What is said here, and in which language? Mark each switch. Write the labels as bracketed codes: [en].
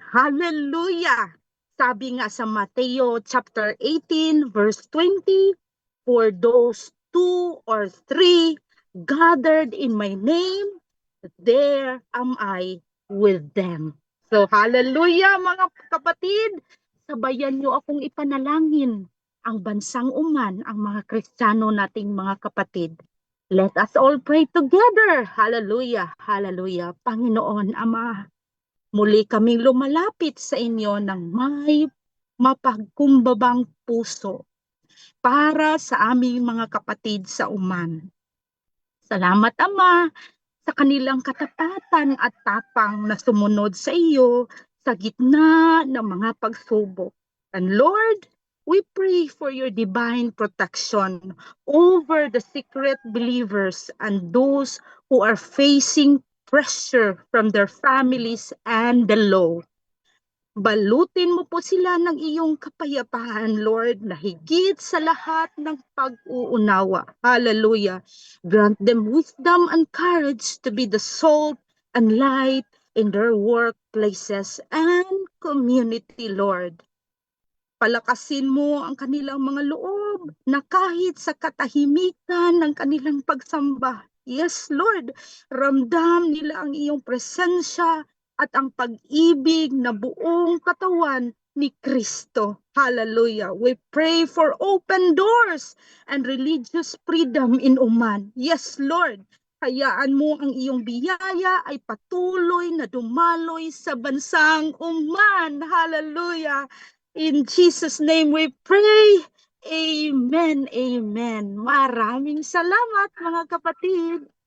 [en] Hallelujah! [tl] Sabi nga sa Mateo [en] chapter 18 verse 20, for those 2 or 3 gathered in my name, there am I with them. [tl] So hallelujah mga kapatid, sabayan niyo akong ipanalangin ang bansang Oman, ang mga Kristiyano nating mga kapatid. [en] Let us all pray together. Hallelujah, hallelujah. [tl] Panginoon Ama, muli kaming lumalapit sa inyo ng may mapagkumbabang puso para sa aming mga kapatid sa Oman. Salamat Ama sa kanilang katapatan at tapang na sumunod sa iyo sa gitna ng mga pagsubok. [en] And Lord, We pray for your divine protection over the secret believers and those who are facing pressure from their families and the law. [tl] Balutin mo po sila ng iyong kapayapaan, Lord, na higit sa lahat ng pag-uunawa. Hallelujah. [en] Grant them wisdom and courage to be the salt and light in their workplaces and community, Lord. [tl] Palakasin mo ang kanilang mga loob na kahit sa katahimikan ng kanilang pagsamba. [en] Yes, Lord, [tl] ramdam nila ang iyong presensya at ang pag-ibig na buong katawan ni Kristo. Hallelujah. [en] We pray for open doors and religious freedom in Oman. Yes, Lord. [tl] Hayaan mo ang iyong biyaya ay patuloy na dumaloy sa bansang Oman. [en] Hallelujah. In Jesus' name we pray. Amen. Amen. [tl] Maraming salamat mga kapatid.